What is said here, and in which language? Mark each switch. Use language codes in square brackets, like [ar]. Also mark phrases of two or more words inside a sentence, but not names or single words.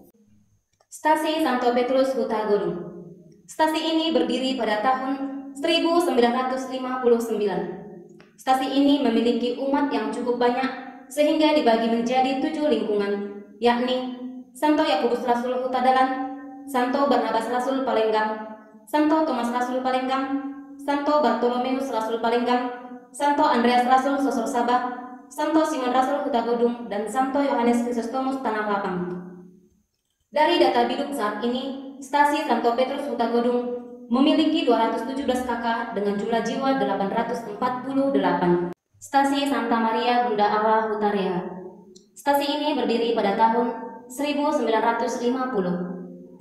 [id] Stasi Santo Petrus Hutagalung. Stasi ini berdiri pada tahun 1959. Stasi ini memiliki umat yang cukup banyak sehingga dibagi menjadi 7 lingkungan, yakni Santo Yakobus Rasul Hutadalan, Santo Barnabas Rasul Palenggang, Santo Thomas Rasul Palenggang, Santo Bartolomeus Rasul Palenggang, Santo Andreas Rasul Sosor Sabah, Santo Simon Rasul Hutagodung, dan Santo Yohanes Chrysostomus Tanah Lapang. Dari data biduk saat ini, Stasi Santo Petrus Hutagodung memiliki 217 kakak dengan jumlah jiwa 848. Stasi Santa Maria Bunda Allah Hutaria. Stasi ini berdiri pada tahun 1950.